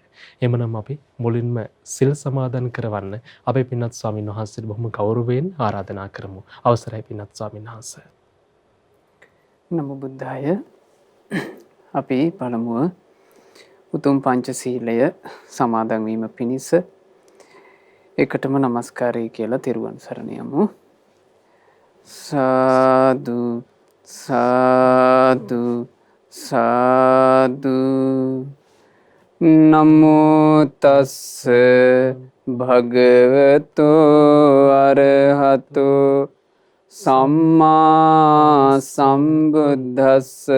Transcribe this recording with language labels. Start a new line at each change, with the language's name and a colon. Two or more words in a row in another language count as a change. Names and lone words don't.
Sinhala: එමනම් අපි මුලින්ම සිල් සමාදන් කරවන්න අපේ පින්වත් ස්වාමීන් වහන්සේට බොහොම ගෞරවයෙන් ආරාධනා කරමු. අවසරයි පින්වත් ස්වාමීන් වහන්සේ.
Pali: නමෝ බුද්ධාය.
Sinhala: අපි පළමුව උතුම් පංචශීලය සමාදන් වීම පිණිස එකටම নমස්කාරය කියලා තෙරුවන් සරණ යමු. සාදු සාදු සාදු.
Pali: නමෝ තස්ස භගවතෝ අරහතෝ සම්මා සම්බුද්දස්ස.